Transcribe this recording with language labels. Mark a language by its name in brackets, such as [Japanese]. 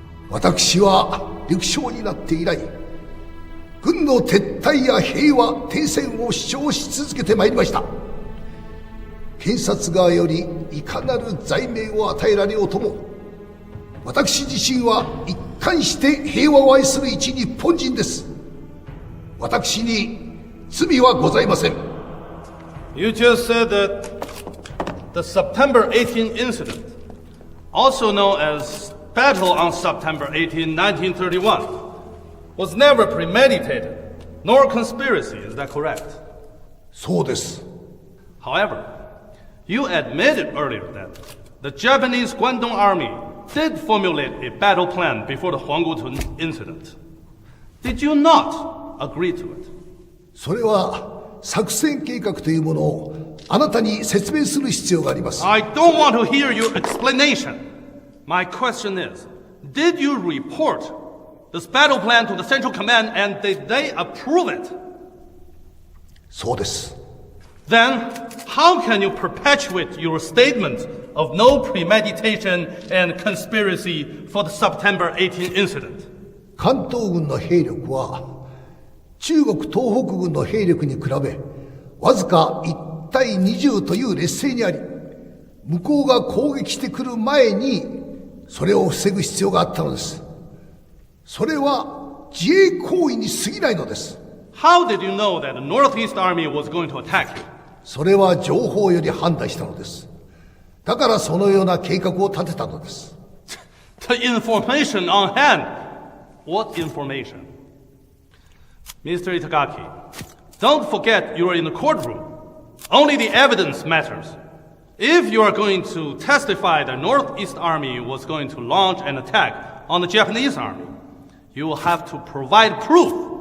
[Japanese] 私は陸将になって以来、軍の撤退や平和停戦を主張し続けてまいりました。検察側よりいかなる罪名を与えられようとも、私自身は一貫して平和を愛する一日本人です。私に罪はございません。 [English] You just said that the September 18 incident, also known as Battle on September 18, 1931, was never premeditated, nor conspiracy, is that correct? [Japanese] そうです。 [English] However, you admitted earlier that the Japanese Guangdong Army did formulate a battle plan before the Huanggutun incident. Did you not agree to it? [Japanese] それは作戦計画というものをあなたに説明する必要があります。 [English] I don't want to hear your explanation. My question is, did you report this battle plan to the Central Command and did they approve it? [Japanese] そうです。 [English] Then, how can you perpetuate your statement of no premeditation and conspiracy for the September 18 incident? [Japanese] 関東軍の兵力は中国東北軍の兵力に比べわずか1対20という劣勢にあり、向こうが攻撃してくる前にそれを防ぐ必要があったのです。それは自衛行為に過ぎないのです。 [English] How did you know that the Northeast Army was going to attack you? [Japanese] それは情報より判断したのです。だからそのような計画を立てたのです。 [English] The information on hand. What information? Mr. Itagaki, don't forget you are in the courtroom. Only the evidence matters. If you are going to testify the Northeast Army was going to launch an attack on the Japanese Army, you will have to provide proof.